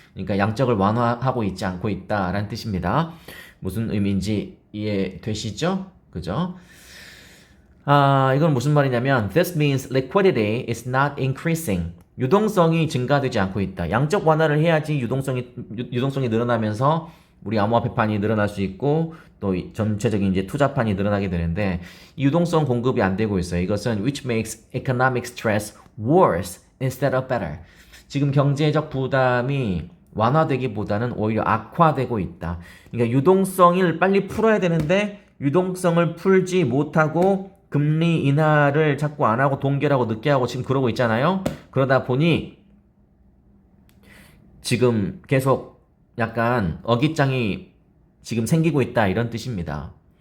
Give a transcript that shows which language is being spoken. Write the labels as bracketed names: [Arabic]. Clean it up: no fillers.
[Korean] 그러니까 양적을 완화하고 있지 않고 있다라는 뜻입니다. 무슨 의미인지 이해되시죠? 그죠? 이건 무슨 말이냐면 [English] this means liquidity is not increasing. [Korean] 유동성이 증가되지 않고 있다. 양적 완화를 해야지 유동성이 늘어나면서 우리 암호화폐판이 늘어날 수 있고 또 전체적인 이제 투자판이 늘어나게 되는데 이 유동성 공급이 안 되고 있어요. 이것은 [English] which makes economic stress worse instead of better. [Korean] 지금 경제적 부담이 완화되기보다는 오히려 악화되고 있다. 그러니까 유동성을 빨리 풀어야 되는데 유동성을 풀지 못하고 금리 인하를 자꾸 안 하고 동결하고 늦게 하고 지금 그러고 있잖아요. 그러다 보니 지금 계속 약간 어깃장이 지금 생기고 있다 이런 뜻입니다.